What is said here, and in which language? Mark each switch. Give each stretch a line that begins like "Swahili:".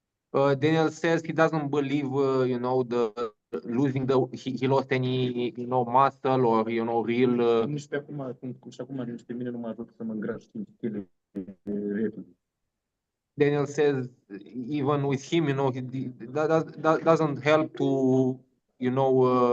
English: Daniel says he doesn't believe, you know, he lost any, you know, muscle or, you know, real.
Romanian: Nici pe acum pe mine nu mă ajută să mă îngraș 5 kg repede.
English: Daniel says even with him, you know, that doesn't help to, you know,